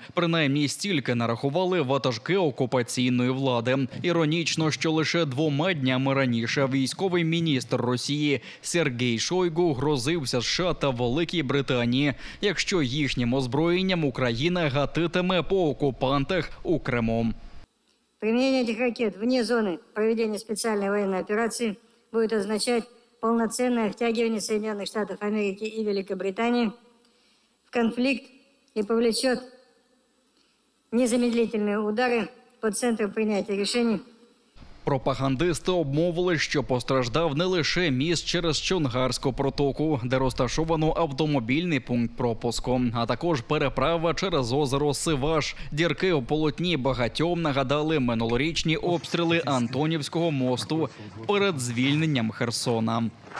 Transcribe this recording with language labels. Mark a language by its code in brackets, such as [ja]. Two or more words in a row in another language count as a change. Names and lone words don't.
[uk] Принаймні стільки нарахували ватажки окупаційної влади. Іронічно, що лише 2 днями раніше військовий міністр Росії Сергій Шойгу грозився США та Великій Британії, якщо їхнім озброєнням Україна гатитиме по окупантах у Криму. [ru] Применение этих ракет вне зоны проведения специальной военной операции будет означать полноценное втягивание Соединенных Штатов Америки и Великобритании в конфликт и повлечет незамедлительные удары по центру принятия решений. [uk] Пропагандисти обмовили, що постраждав не лише міст через Чонгарську протоку, де розташовано автомобільний пункт пропуску, а також переправа через озеро Сиваш. Дірки у полотні багатьом нагадали минулорічні обстріли Антонівського мосту перед звільненням Херсона.